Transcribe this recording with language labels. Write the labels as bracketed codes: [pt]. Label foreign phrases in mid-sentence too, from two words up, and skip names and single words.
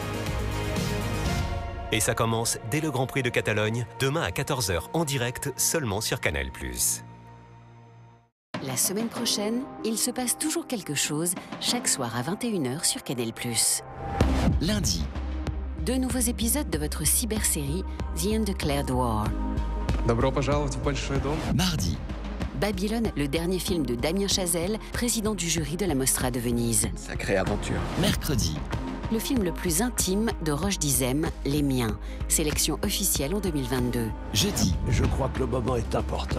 [fr] Et ça commence dès le Grand Prix de Catalogne, demain à 14 h en direct, seulement sur Canal+. La semaine prochaine, il se passe toujours quelque chose, chaque soir à 21 h sur Canal+. Lundi. 2 nouveaux épisodes de votre cybersérie The Undeclared War. [ru] Добро пожаловать в большой дом. [fr] Mardi. Babylone, le dernier film de Damien Chazelle, président du jury de la Mostra de Venise. Sacrée aventure. Mercredi. Le film le plus intime de Roche Dizem, Les Miens. Sélection officielle en 2022. Jeudi. Je crois que le moment est important.